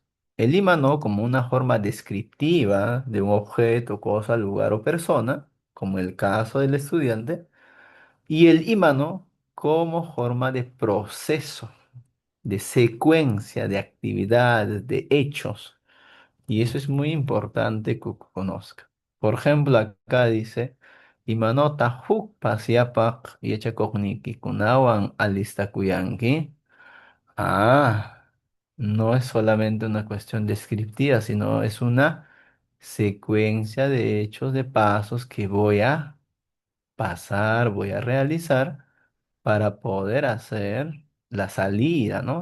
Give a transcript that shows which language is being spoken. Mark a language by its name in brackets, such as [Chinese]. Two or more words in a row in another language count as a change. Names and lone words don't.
[Spanish] El ímano como una forma descriptiva de un objeto, cosa, lugar o persona, como el caso del estudiante. Y el ímano como forma de proceso, de secuencia de actividades, de hechos. Y eso es muy importante que conozca. Por ejemplo, acá dice, [Quechua] imanota huk pasiapak yachakoqniki kunawan alistakuyanki. [Spanish] Ah, no es solamente una cuestión descriptiva, sino es una secuencia de hechos, de pasos que voy a pasar, voy a realizar para poder hacer la salida, ¿no?